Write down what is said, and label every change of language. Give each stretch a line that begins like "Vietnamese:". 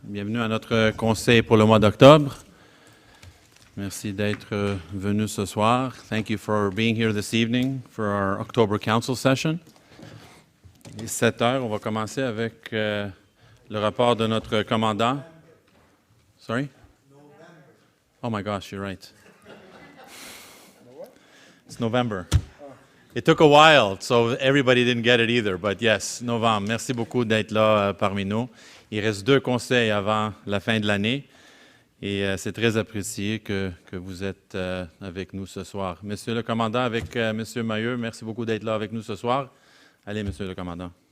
French: Bienvenue à notre conseil pour le mois d'octobre. Merci d'être venu ce soir.
English: Thank you for being here this evening for our October Council session.
French: Il est 7 heures. On va commencer avec le rapport de notre commandant.
English: Sorry? Oh my gosh, you're right. It's November. It took a while, so everybody didn't get it either, but yes, novembre.
French: Merci beaucoup d'être là parmi nous. Il reste 2 conseils avant la fin de l'année et c'est très apprécié que vous êtes avec nous ce soir. Monsieur le commandant, avec Monsieur Mailleux, merci beaucoup d'être là avec nous ce soir. Allez, Monsieur le commandant.